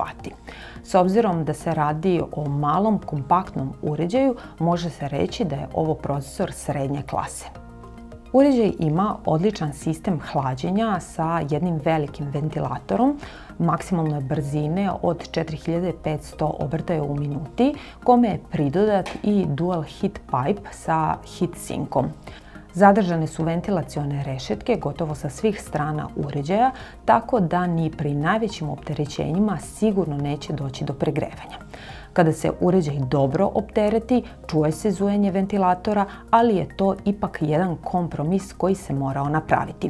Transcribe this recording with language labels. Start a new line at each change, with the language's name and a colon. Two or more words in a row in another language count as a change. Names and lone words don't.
Serbian: S obzirom da se radi o malom, kompaktnom uređaju, može se reći da je ovo procesor srednje klase. Uređaj ima odličan sistem hlađenja sa jednim velikim ventilatorom, maksimalne brzine od 4500 obrtaja u minuti, kome je pridodat i
English: dual heat pipe
Serbian: sa
English: heat sinkom.
Serbian: Zadržane su ventilacione rešetke gotovo sa svih strana uređaja, tako da ni pri najvećim opterećenjima sigurno neće doći do pregrevanja. Kada se uređaj dobro optereti, čuje se zujanje ventilatora, ali je to ipak jedan kompromis koji se morao napraviti.